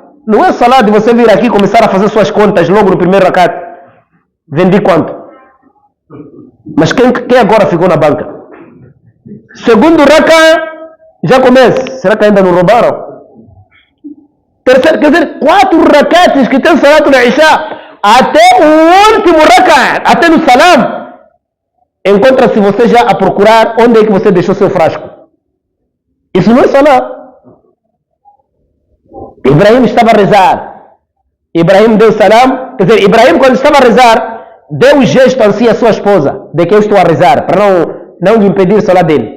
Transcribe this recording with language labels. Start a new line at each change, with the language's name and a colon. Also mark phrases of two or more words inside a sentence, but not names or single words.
Portuguese: Não é salah de você vir aqui e começar a fazer suas contas logo no primeiro rakat. Vendi quanto? Mas quem agora ficou na banca? Segundo rakat, já começa. Será que ainda não roubaram? Terceiro, quer dizer, 4 rakats que tem salatu na Isha, até o último rakat, até no salam, encontra-se você já a procurar onde é que você deixou seu frasco. Isso não é salah. Ibrahim estava a rezar. Ibrahim deu salam. Quer dizer, Ibrahim, quando estava a rezar, deu um gesto assim à sua esposa, de que eu estou a rezar, para não lhe impedir o salah dele.